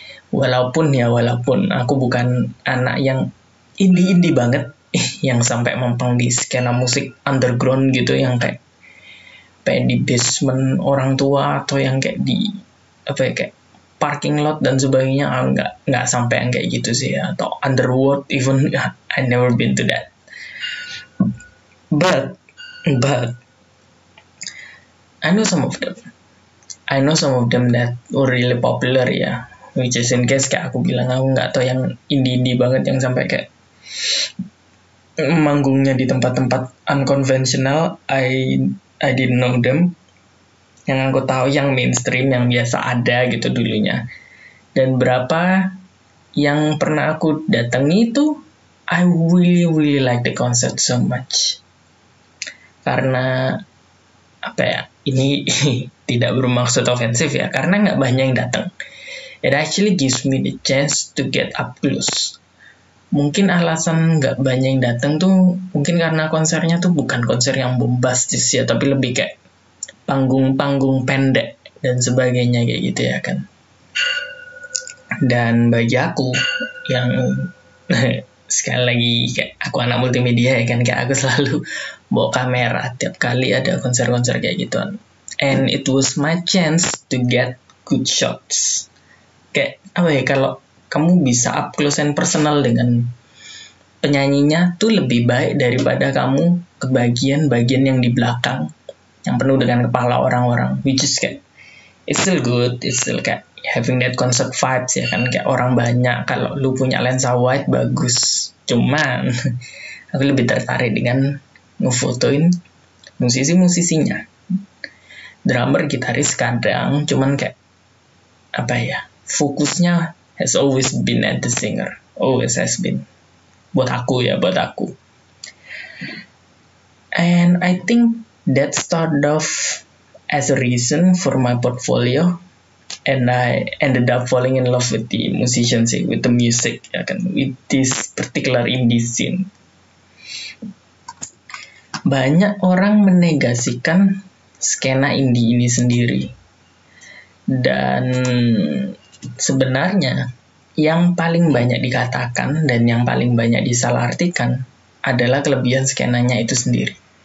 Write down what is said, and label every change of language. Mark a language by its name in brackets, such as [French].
[Indonesian] Walaupun aku bukan anak yang indie banget, yang sampai mempeng di skena musik underground gitu, yang kayak di basement orang tua, atau yang kayak di kayak parking lot dan sebagainya. Nggak sampai yang kayak gitu sih ya. [English] Atau underworld even, I never been to that. But I know some of them that were really popular ya, which is in case [Indonesian] kayak aku bilang, aku nggak tahu yang indie banget yang sampai kayak manggungnya di tempat-tempat [English] unconventional. I didn't know them. [Indonesian] Yang aku tahu yang mainstream, yang biasa ada gitu dulunya. Dan berapa yang pernah aku datangi itu, [English] I really like the concert so much. [Indonesian] Karena apa ya, ini tidak bermaksud ofensif ya, karena nggak banyak yang datang. [English] It actually gives me the chance to get up close. [Indonesian] Mungkin alasan nggak banyak yang datang tuh mungkin karena konsernya tuh bukan konser yang bombastis ya, tapi lebih kayak panggung pendek dan sebagainya kayak gitu ya kan. Dan bagi aku yang sekali lagi kayak aku anak multimedia ya kan, kayak aku selalu bawa kamera tiap kali ada konser-konser kayak gituan. [English] And it was my chance to get good shots. [Indonesian] Kayak apa ya, kalau kamu bisa [English] up close and personal [Indonesian] dengan penyanyinya tuh lebih baik daripada kamu ke bagian yang di belakang yang penuh dengan kepala orang-orang, [English] which is kayak it's still good, it's still kayak having that concert vibes [Indonesian] ya kan, kayak orang banyak. Kalau lu punya lensa wide bagus, cuman aku lebih tertarik dengan ngefotoin musisi-musisinya. [English] drummer, [Indonesian] gitaris kadang, cuman kayak apa ya, fokusnya [English] has always been at the singer, always has been, [Indonesian] buat aku. [English] And I think that started off as a reason for my portfolio, and I ended up falling in love with the musicianship, with the music, ya kan, with this particular indie scene. [Indonesian] Banyak orang menegasikan skena indie ini sendiri, dan sebenarnya yang paling banyak dikatakan dan yang paling banyak disalahartikan adalah kelebihan skenanya itu sendiri.